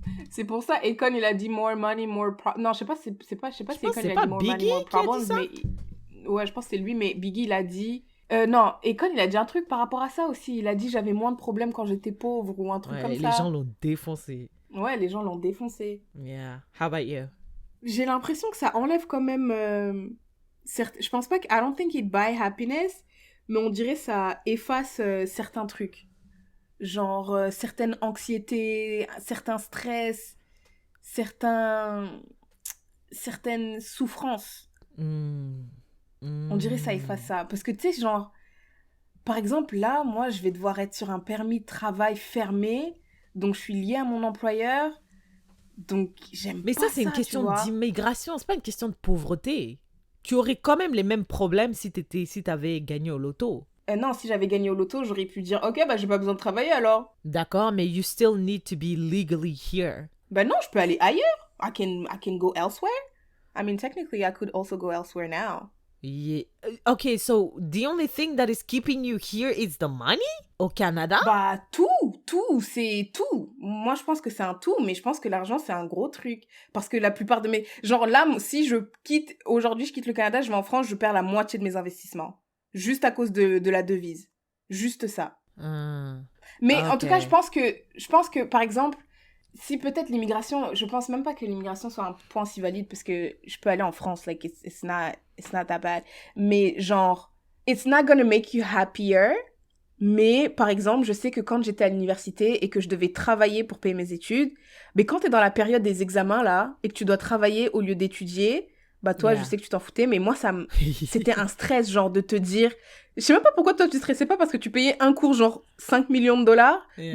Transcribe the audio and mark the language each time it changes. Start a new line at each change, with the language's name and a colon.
French: C'est pour ça, Akon, il a dit
English: more money,
French: non, je sais pas si Akon, il a dit
English: more money, more problems,
French: mais... Ouais, je pense que c'est lui, mais Biggie, il a dit... non, Akon, il a dit un truc par rapport à ça aussi. Il a dit, j'avais moins de problèmes quand j'étais pauvre, ou un truc comme ça. Les gens l'ont défoncé. Ouais, les gens l'ont défoncé.
English: Yeah. How about you?
French: J'ai l'impression que ça enlève quand même... Je pense pas que...
English: I don't think it buy happiness,
French: mais on dirait ça efface certains trucs. Genre certaines anxiétés, certains stress, certaines souffrances. On dirait ça efface ça. Parce que tu sais, genre, par exemple, là, moi, je vais devoir être sur un permis de travail fermé, donc je suis liée à mon employeur, donc j'aime pas ça. Mais ça, c'est une question d'immigration, c'est pas une question de pauvreté. Tu aurais quand même les mêmes problèmes si t'avais gagné au loto. Non, si j'avais gagné au loto, j'aurais pu dire, ok, bah j'ai pas besoin de travailler alors. D'accord, mais
English: you still need to be legally here.
French: Bah non, je peux aller ailleurs.
English: I can go elsewhere. I mean, technically, I could also go elsewhere now. Yeah. Okay, so the only thing that is keeping you here is the money?
French: Au Canada? Bah, c'est tout. Moi, je pense que c'est un tout, mais je pense que l'argent, c'est un gros truc. Parce que la plupart de mes... Genre là, si aujourd'hui, je quitte le Canada, je vais en France, je perds la moitié de mes investissements. Juste à cause de la devise. Juste ça. Mais en tout cas, je pense que, par exemple, si peut-être l'immigration... Je pense même pas que l'immigration soit un point si valide parce que je peux aller en France.
English: Like, it's not that bad.
French: Mais genre,
English: it's not gonna make you happier.
French: Mais, par exemple, je sais que quand j'étais à l'université et que je devais travailler pour payer mes études, mais quand t'es dans la période des examens, là, et que tu dois travailler au lieu d'étudier... Bah toi, je sais que tu t'en foutais, mais moi, c'était un stress, genre, de te dire... Je sais même pas pourquoi toi, tu stressais pas, parce que tu payais un cours, genre, 5 millions de dollars. Yeah.